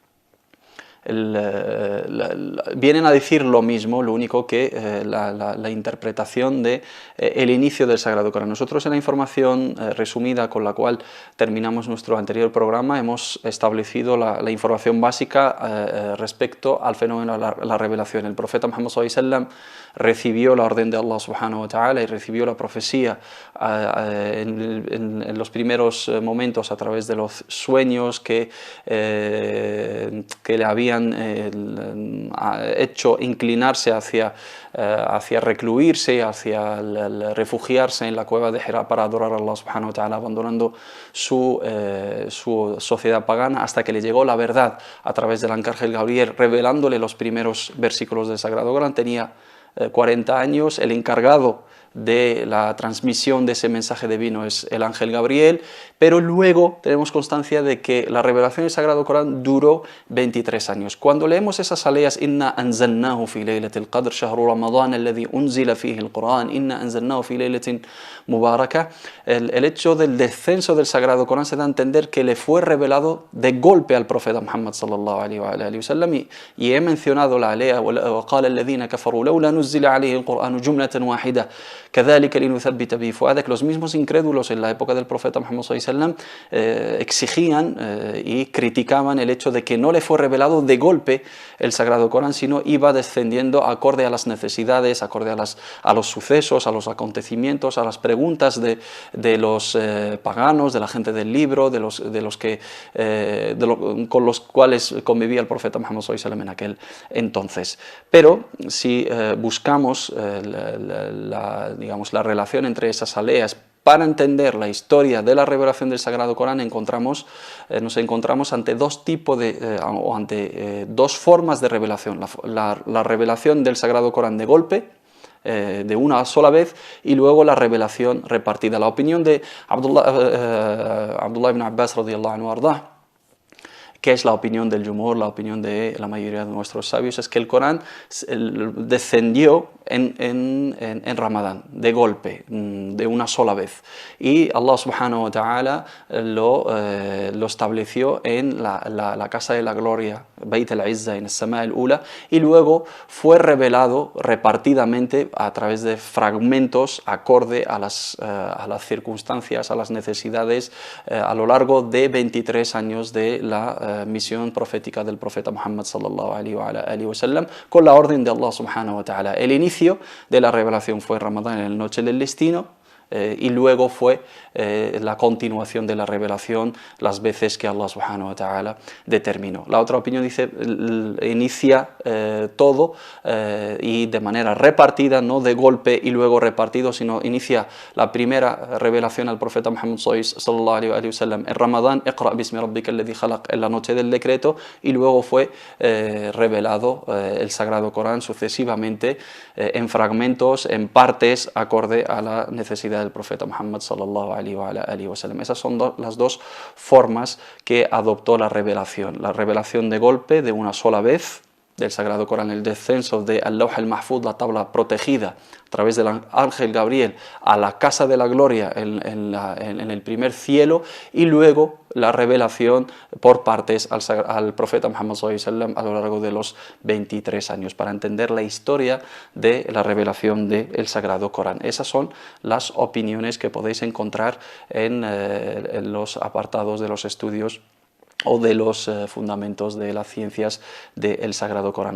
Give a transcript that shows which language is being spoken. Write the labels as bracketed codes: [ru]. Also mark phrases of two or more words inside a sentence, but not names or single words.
[es] Vienen a decir lo mismo, lo único que la interpretación de el inicio del Sagrado Corán. Nosotros, en la información resumida con la cual terminamos nuestro anterior programa, hemos establecido la información básica respecto al fenómeno de la revelación. El profeta Muhammad [ar] صلى الله عليه وسلم [es] recibió la orden de Allah [ar] سبحانه وتعالى [es] y recibió la profecía en los primeros momentos a través de los sueños que le habían hecho inclinarse hacia recluirse, hacia refugiarse en la cueva de Hira para adorar a Allah [ar] سبحانه وتعالى, [es] abandonando su sociedad pagana, hasta que le llegó la verdad a través del ángel Gabriel, revelándole los primeros versículos del Sagrado Corán. Tenía 40 años, el encargado de la transmisión de ese mensaje divino es el ángel Gabriel, pero luego tenemos constancia de que la revelación del Sagrado Corán duró 23 años. Cuando leemos esas aleas, [ar] إنا أنزلناه في ليلة القدر، شهر رمضان الذي أنزل فيه القرآن، إنا أنزلناه في ليلة مباركة, [es] el hecho del descenso del Sagrado Corán se da a entender que le fue revelado de golpe al profeta Muhammad [ar] صلى الله عليه وسلم, [es] y he mencionado la alea, [ar] وقال الذين كفروا لولا نزل عليه القرآن جملة واحدة كذلك لنثبت به فؤادك. [es] Los mismos incrédulos en la época del profeta Muhammad [ar] صلى الله عليه وسلم [es] exigían y criticaban el hecho de que no le fue revelado de golpe el Sagrado Corán, sino iba descendiendo acorde a las necesidades, acorde a los sucesos, a los acontecimientos, a las preguntas de los paganos, de la gente del libro, con los cuales convivía el profeta Muhammad [ar] صلى الله عليه وسلم [es] en aquel entonces. Pero si buscamos la relación entre esas aleas para entender la historia de la revelación del Sagrado Corán, nos encontramos ante dos tipos dos formas de revelación. La revelación del Sagrado Corán de golpe, de una sola vez, y luego la revelación repartida. La opinión de Abdullah ibn Abbas [ar] رضي الله عنه [es] ardah, que es la opinión del Jumhur, la opinión de la mayoría de nuestros sabios, es que el Corán descendió en Ramadán, de golpe, de una sola vez. Y Allah [ar] سبحانه وتعالى [es] lo estableció en la casa de la gloria, Bayt al-Izzah, en el [ar] السماء الأولى, [es] y luego fue revelado repartidamente a través de fragmentos acorde a las circunstancias, a las necesidades, a lo largo de 23 años de la misión profética del profeta Muhammad [ar] صلى الله عليه وسلم, [es] con la orden de Allah [ar] سبحانه وتعالى. [es] El inicio de la revelación fue Ramadán, en la noche del destino, y luego fue la continuación de la revelación las veces que Allah [ar] سبحانه وتعالى [es] determinó. La otra opinión dice, inicia todo y de manera repartida, no de golpe y luego repartido, sino inicia la primera revelación al profeta Muhammad [ar] صلى الله عليه وسلم [es] en Ramadán, [ar] اقرأ باسم ربك الذي خلق, [es] en la noche del decreto, y luego fue revelado el Sagrado Corán sucesivamente en fragmentos, en partes, acorde a la necesidad del profeta Muhammad [ar] صلى الله عليه وسلم. [es] Esas son las dos formas que adoptó la revelación de golpe, de una sola vez, del Sagrado Corán, el descenso de [ar] اللوح المحفوظ, [es] la tabla protegida, a través del ángel Gabriel a la casa de la gloria en el primer cielo, y luego la revelación por partes al profeta Muhammad [ar] صلى الله عليه وسلم [es] a lo largo de los 23 años, para entender la historia de la revelación del Sagrado Corán. Esas son las opiniones que podéis encontrar en los apartados de los estudios o de los fundamentos de las ciencias del Sagrado Corán.